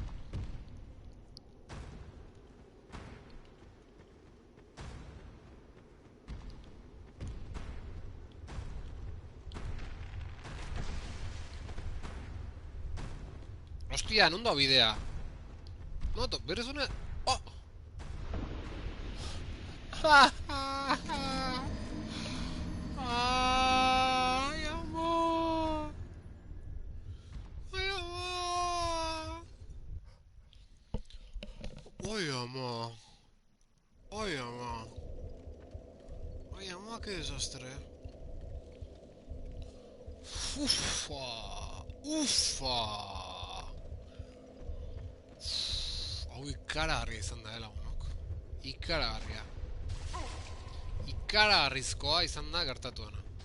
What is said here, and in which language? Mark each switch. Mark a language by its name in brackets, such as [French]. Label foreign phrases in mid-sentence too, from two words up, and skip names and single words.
[Basque] Hostia, non da bidea. [Spanish] No, berez una... Oh! Ay, amor. Ay, amor. Ay, amor. Ay, amor. Ay, amor, qué desastre. Ufa. Ufa. [Basque] Hau ikaragarria izan da, lagunok. Ikaragarria. Ikaragarrizkoa izan da gertatuena.